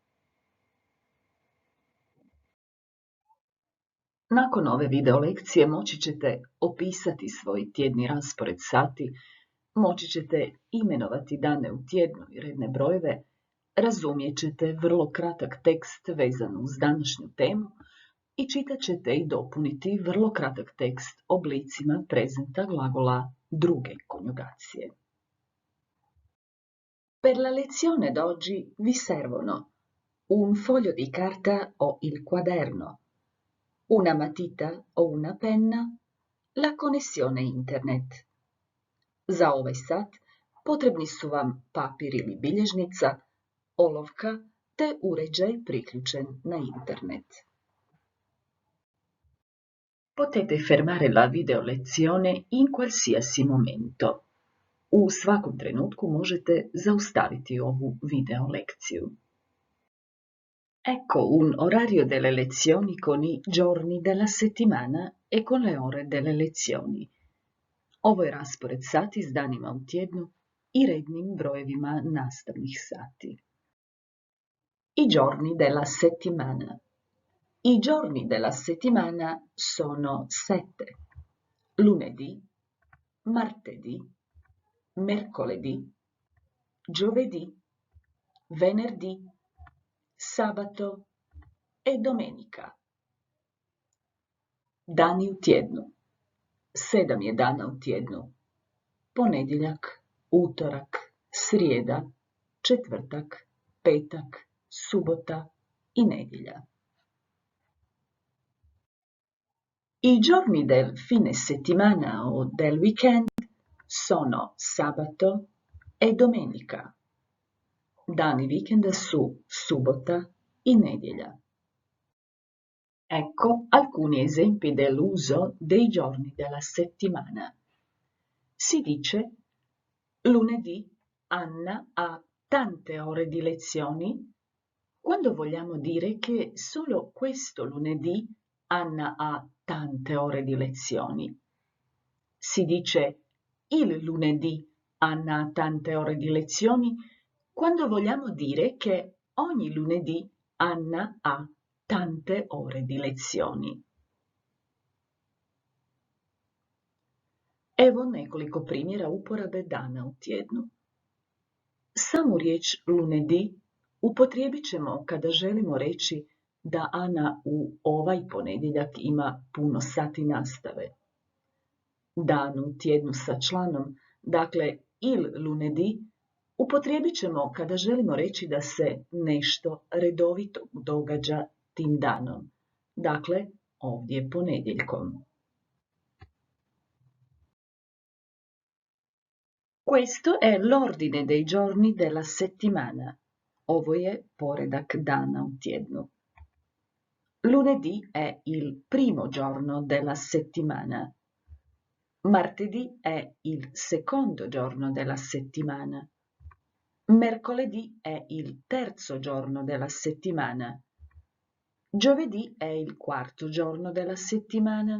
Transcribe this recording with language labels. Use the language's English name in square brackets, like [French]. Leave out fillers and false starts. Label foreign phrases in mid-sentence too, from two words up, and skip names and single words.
[Croatian] Nakon ove video lekcije moći ćete opisati svoj tjedni raspored sati, moći ćete imenovati dane u tjednu i redne brojeve, razumijet ćete vrlo kratak tekst vezan uz današnju temu i čitat ćete i dopuniti vrlo kratak tekst oblicima prezenta glagola druge konjugacije. [Italian] Per la lezione d'oggi vi servono un foglio di carta o il quaderno, una matita o una penna, la connessione internet. [Croatian] Za ovaj sat potrebni su vam papir ili bilježnica, olovka te uređaj priključen na internet. [Italian] Potete fermare la video lezione in qualsiasi momento. [Croatian] U svakom trenutku možete zaustaviti ovu video lekciju. [Italian] Ecco un orario delle lezioni con i giorni della settimana e con le ore delle lezioni. [Croatian] Ovo je raspored sati s danima u tjednu i rednim brojevima nastavnih sati. [Italian] I giorni della settimana. I giorni della settimana sono 7. Lunedì, martedì, mercoledì, giovedì, venerdì, sabato e domenica. [Croatian] Dani u tjednu. 7 je dana u tjednu. Ponedjeljak, utorak, srijeda, četvrtak, petak, subota i nedjelja. [Italian] I giorni del fine settimana o del weekend sono sabato e domenica. [Croatian] Dani vikenda su subota i nedjelja. [Italian] Ecco alcuni esempi dell'uso dei giorni della settimana. Si dice: lunedì Anna ha tante ore di lezioni, quando vogliamo dire che solo questo lunedì Anna ha tante ore di lezioni. Si dice il lunedì Anna ha tante ore di lezioni quando vogliamo dire che ogni lunedì Anna ha tante ore di lezioni. [Croatian] Evo nekoliko primjera uporabe dana u tjednu. Samu riječ lunedi upotrijebit ćemo kada želimo reći da Ana u ovaj ponedjeljak ima puno sati nastave. Dan u tjednu sa članom, dakle [Italian] il lunedi, [Croatian] upotrijebit ćemo kada želimo reći da se nešto redovito događa tim danom, dakle ovdje ponedjeljkom. [Italian] Questo è l'ordine dei giorni della settimana. [Croatian] Ovo je poredak dana u tjednu. [Italian] Lunedì è il primo giorno della settimana. Martedì è il secondo giorno della settimana. Mercoledì è il terzo giorno della settimana. Giovedì è il quarto giorno della settimana.